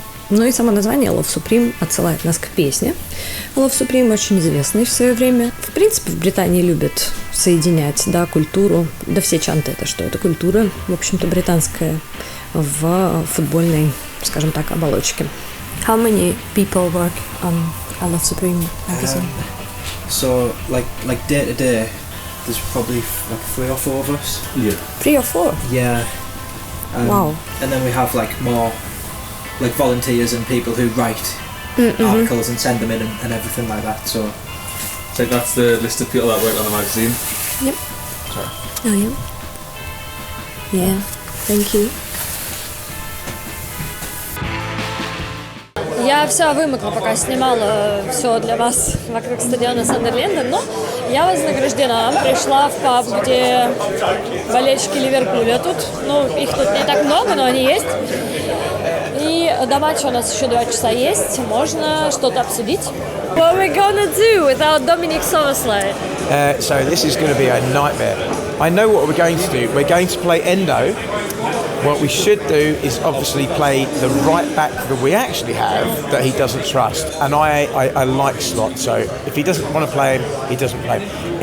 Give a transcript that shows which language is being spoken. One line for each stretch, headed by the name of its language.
Russian: Ну и само название Love Supreme отсылает нас к песне. Love Supreme очень известный в свое время. В принципе, в Британии любят соединять, да, культуру. Да все чанты это что? Это культура, в общем-то, британская в футбольной, скажем так, оболочке.
English: How many people work on a Love Supreme magazine? So, like day to day, there's probably like 3 or 4 of us. Yeah. 3 or 4? Yeah. Wow. And then we have like more like volunteers and people who write articles and send them in and everything like that. So that's the list of people that work on the magazine. Yep. Sorry. Oh, yeah. Yeah, thank you.
Russian: Я вся вымокла, пока снимала все для вас вокруг стадиона Сандерленда, но я вознаграждена. Пришла в паб, где болельщики Ливерпуля тут. Ну, их тут не так много, но они есть. И до матча у нас еще 2 часа есть. Можно что-то обсудить.
English: What are we gonna do without Dominic Szoboszlai? So this is going to be a nightmare. I know what we're going to do. We're going to play Endo. What we should do is obviously play the right back that we actually have that he doesn't trust. And I like Slot, so if he doesn't want to play him, he doesn't play him.